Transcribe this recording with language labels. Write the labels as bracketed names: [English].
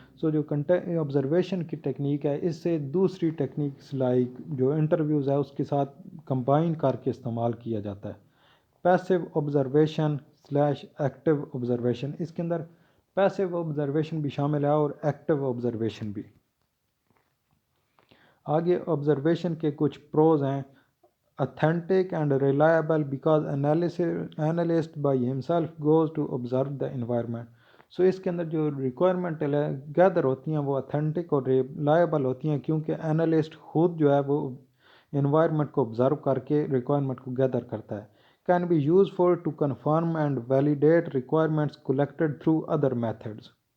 [Hindi] जो ऑब्जर्वेशन की टेक्निक है इससे दूसरी टेक्निक्स लाइक जो इंटरव्यूज़ है उसके साथ कंबाइन करके इस्तेमाल किया जाता है। Passive observation slash active observation, इसके अंदर पैसिव ऑब्जर्वेशन भी शामिल है और एक्टिव ऑब्जर्वेशन भी। आगे ऑब्जर्वेशन के कुछ प्रोज हैं। [English] authentic and reliable because analyst by himself goes to observe the environment। [Hindi] इसके अंदर जो रिक्वायरमेंट गैदर होती हैं वो अथेंटिक और रिलायबल होती हैं क्योंकि एनालिस्ट खुद जो है वो इन्वायरमेंट को ऑब्जर्व करके रिक्वायरमेंट को गैदर करता है। [English] Can be useful to confirm and validate requirements collected through other methods.